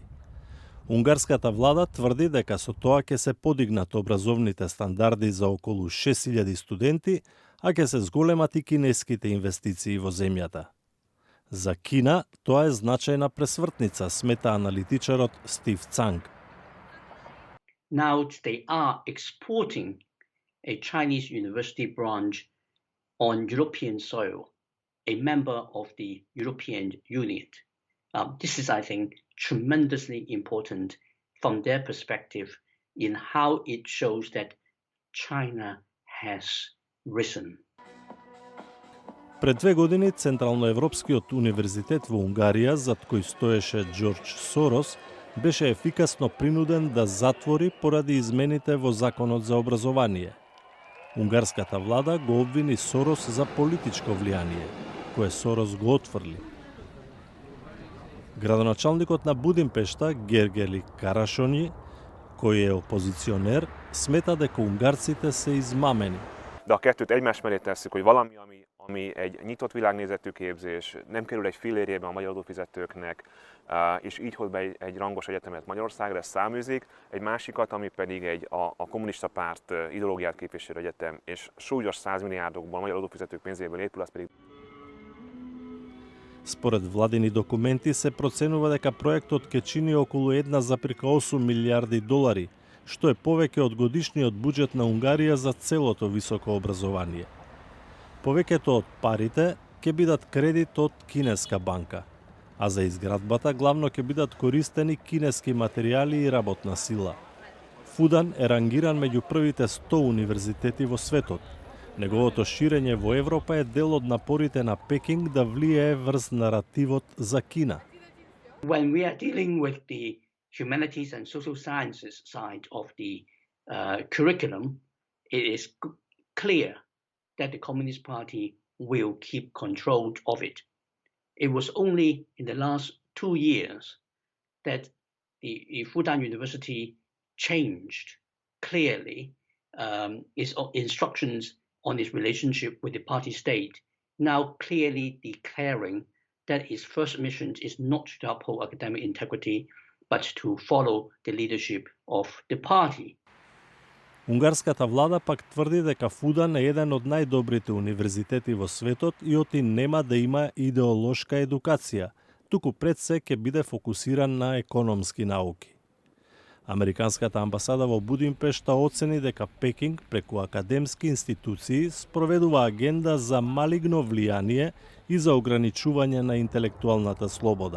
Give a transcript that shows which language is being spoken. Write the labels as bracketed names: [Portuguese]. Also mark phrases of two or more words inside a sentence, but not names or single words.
[Macedonian] Унгарската влада тврди дека со тоа ќе се подигнат образовните стандарди за околу 6000 студенти, а ќе се зголемат и кинеските инвестиции во земјата. За Кина тоа е значајна пресвртница, смета аналитичарот Стив Цанг. [English] Now they are exporting a Chinese university branch on European soil, a member of the European Union. This is, I think, tremendously important from their perspective in how it shows that China has risen. [Macedonian] Пред 2 години Централноевропскиот универзитет во Унгарија, зад кој стоеше Џорџ Сорос, беше ефикасно принуден да затвори поради измените во Законот за образование. Унгарската влада го обвини Сорос за политичко влијание, кое Сорос го отфрли. Градоначалникот на Будимпешта Гергели Карашони, кој е опозиционер, смета дека унгарците се измамени. [Hungarian] De a kettőt egymás mellé tesszük, hogy valami, ami egy nyitott világnézetű képzés, nem kerül egy fillérjébe a magyar adófizetőknek, és így hoz be egy rangos egyetemet Magyarországra, ez száműzik, egy másikat, ami pedig a kommunista párt ideológiát képviselő egyetem, és súlyos 100 milliárdokból a magyar adófizetők pénzéből épül, az pedig... [Macedonian] Според владини документи се проценува дека проектот ќе чини околу 1,8 милиарди долари, што е повеќе од годишниот буџет на Унгарија за целото високо образование. Повеќето од парите ќе бидат кредит од кинеска банка, а за изградбата главно ќе бидат користени кинески материјали и работна сила. Фудан е рангиран меѓу првите 100 универзитети во светот. Неговото ширење во Европа е дел од напорите на Пекинг да влијае врз наративот за Кина. [English] When we are dealing with the humanities and social sciences side of the curriculum, it is clear that the Communist Party will keep control of it. It was only in the last 2 years that the Fudan University changed clearly its instructions on its relationship with the party state, now clearly declaring that its first mission is not to uphold academic integrity, but to follow the leadership of the party. [Macedonian] Унгарската влада пак тврди дека Фудан е еден од најдобрите универзитети во светот и оти нема да има идеолошка едукација, туку пред се ќе биде фокусиран на економски науки. Американската амбасада во Будимпешта оцени дека Пекинг преку академски институции спроведува агенда за малигно влијание и за ограничување на интелектуалната слобода.